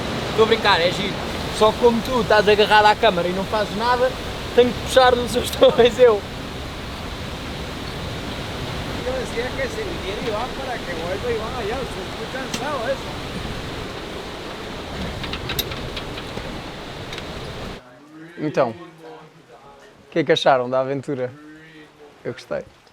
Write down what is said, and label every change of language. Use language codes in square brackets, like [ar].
[pt] Estou a brincar, é giro. Só que como tu estás agarrado à câmara e não fazes nada, tenho que puxar nos seus tões eu. [es] Yo decía que se viniera Iván para que vuelva Iván allá, estoy muy cansado de eso. [pt] Então, o que é que acharam da aventura? Eu gostei.